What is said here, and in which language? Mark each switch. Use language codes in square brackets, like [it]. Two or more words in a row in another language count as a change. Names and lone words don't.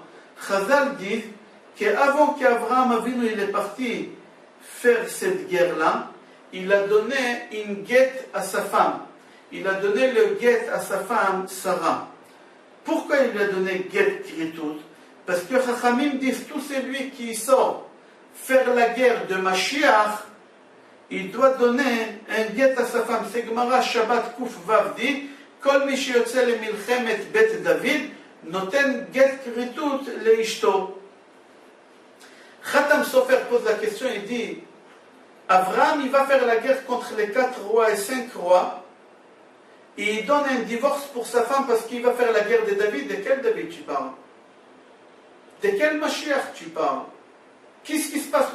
[fr] Chazal dit qu'avant qu'Avraham Avinu il est parti faire cette guerre-là, il a donné une guette à sa femme. Il a donné le guette à sa femme Sarah. Pourquoi il lui a donné [he] גט כריתות? [fr] Parce que Chachamim disent tout celui qui sort faire la guerre de Mashiach, il doit donner un guet à sa femme. [he] C'est גמרא שבת ק"ו dit כל מי שיוצא למלחמת בית דוד נותן גט כריתות לאשתו. [fr] Khatam Sofer pose la question, il dit Avraham il va faire la guerre contre les 4 rois et 5 rois, et il donne un divorce pour sa femme parce qu'il va faire la guerre de David. De quel David tu parles? De quel Mashiach tu parles? Qu'est-ce qui se passe?